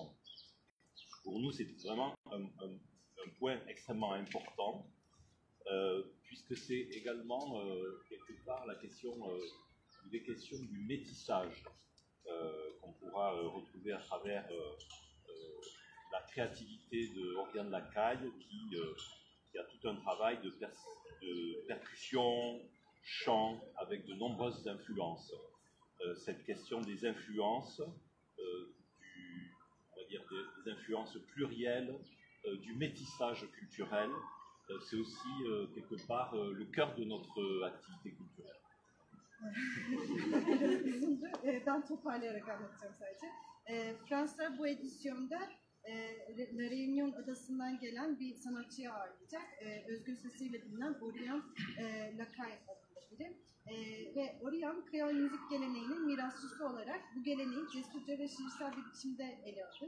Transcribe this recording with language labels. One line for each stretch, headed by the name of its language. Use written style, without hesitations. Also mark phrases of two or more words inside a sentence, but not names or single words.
French: Pour nous, c'est vraiment un point extrêmement important, puisque c'est également quelque part la question, des questions du métissage qu'on pourra retrouver à travers la créativité de Oriane Lacaille, qui a tout un travail de percussion, chant, avec de nombreuses influences. Cette question des influences, on va dire des influences plurielles, du métissage culturel, c'est aussi quelque part le cœur de notre activité culturelle.
Turkish: Ben toparlayarak anlatacağım sadece. Fransa bu edisyonda La Réunion adasından gelen bir sanatçıyı ağırlayacak. Özgür sesiyle bilinen Oriane Lacaille adında biri. Ve Oriane, Kreol müzik geleneğinin mirasçısı olarak bu geleneği cesurca ve şiirsel bir biçimde ele alır.